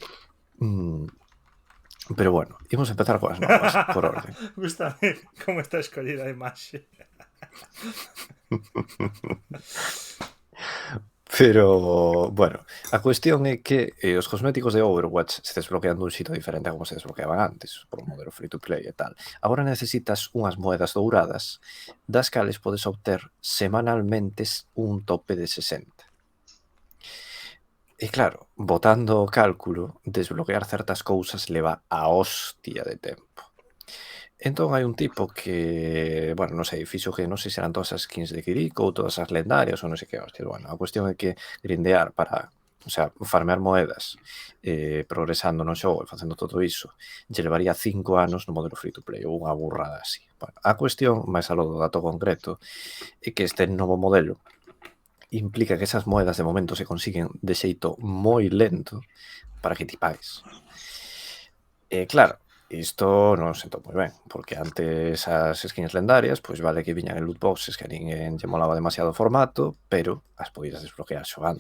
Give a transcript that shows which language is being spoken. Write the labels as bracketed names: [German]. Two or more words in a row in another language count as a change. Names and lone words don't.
[Galician] Pero bueno, imos empezar coas novas, por orden. Gústame como está escollida a imaxe. Pero, bueno, a cuestión é que os cosméticos de Overwatch se desbloquean dun xito diferente a como se desbloqueaban antes, por un modelo [English] free to play [Galician] e tal. Agora necesitas unhas moedas douradas, das cales podes obter semanalmente un tope de 60. E claro, botando o cálculo, desbloquear certas cousas leva a hostia de tempo. Entón hai un tipo que, bueno, non sei, fixo que non sei se eran todas as skins de Kiriko ou todas as lendarias ou non sei que hostia. Bueno, a cuestión é que grindear para, [Spanish] o sea, [Galician] farmear moedas progresando no xogo e facendo todo iso lle levaría 5 anos no modelo [English] free to play [Galician] ou unha burrada así. Bueno, a cuestión, máis aló do dato concreto, é que este novo modelo implica que esas moedas de momento se consiguen de xeito moi lento para que ti pagues. E claro, isto non sentou moi ben, porque antes as skins lendarias, pois vale que viñan en [English] loot boxes [Galician] que a ninguén lle molaba demasiado o formato, pero as podías desbloquear xogando.